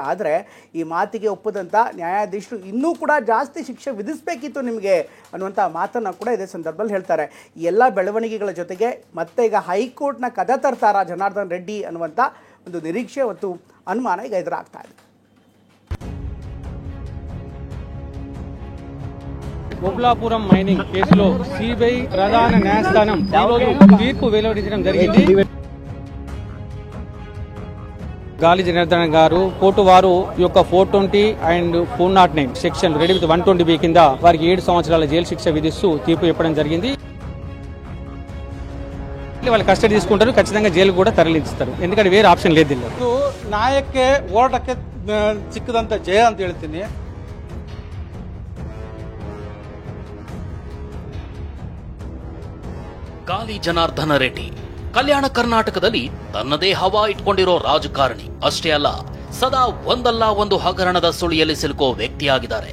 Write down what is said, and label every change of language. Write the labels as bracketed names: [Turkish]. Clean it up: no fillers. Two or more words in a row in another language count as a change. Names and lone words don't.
[Kannada] ಆದರೆ ಈ ಮಾತಿಗೆ ಒಪ್ಪದಂಥ ನ್ಯಾಯಾಧೀಶರು ಇನ್ನೂ ಕೂಡ ಜಾಸ್ತಿ ಶಿಕ್ಷೆ ವಿಧಿಸಬೇಕಿತ್ತು ನಿಮಗೆ ಅನ್ನುವಂಥ ಮಾತನ್ನು ಕೂಡ ಇದೇ ಸಂದರ್ಭದಲ್ಲಿ ಹೇಳ್ತಾರೆ. ಈ ಎಲ್ಲ ಬೆಳವಣಿಗೆಗಳ ಜೊತೆಗೆ ಮತ್ತೆ ಈಗ ಹೈಕೋರ್ಟ್ನ ಕದ ತರ್ತಾರ ಜನಾರ್ದನ್ ರೆಡ್ಡಿ ಅನ್ನುವಂಥ ಒಂದು ನಿರೀಕ್ಷೆ ಮತ್ತು ಅನುಮಾನ ಈಗ ಎದುರಾಗ್ತಾ ಇದೆ. [Telugu] ఓబుళాపురం మైనింగ్ కేసులో CBI ప్రధాన న్యాయస్థానం తీర్పు వెలువడించడం జరిగింది. గాలి జనార్దన్ గారు కోర్టు వారు యొక్క 420 అండ్ 409 [English] section read with [Telugu] 120B కింద వారికి 7 సంవత్సరాల జైలు శిక్ష విధిస్తూ తీర్పు చెప్పడం జరిగింది. వాళ్ళు ಕಸ್ಟಡಿ తీసుకుంటారు, ఖచ్చితంగా జైలు కూడా తరలిస్తారు. ఎందుకంటే వేరే ಆಪ್ಷನ್ లేదు. [Kannada] ನ್ಯಾಯಕ್ಕೆ ಹೋರಾಟಕ್ಕೆ ಸಿಕ್ಕದಂತ ಜಯ ಅಂತ ಹೇಳ್ತೀನಿ. ಗಾಲಿ ಜನಾರ್ದನ ರೆಡ್ಡಿ ಕಲ್ಯಾಣ ಕರ್ನಾಟಕದಲ್ಲಿ ತನ್ನದೇ ಹವಾ ಇಟ್ಕೊಂಡಿರೋ ರಾಜಕಾರಣಿ ಅಷ್ಟೇ ಅಲ್ಲ, ಸದಾ ಒಂದಲ್ಲ ಒಂದು ಹಗರಣದ ಸುಳಿಯಲ್ಲಿ ಸಿಲುಕೋ ವ್ಯಕ್ತಿಯಾಗಿದ್ದಾರೆ.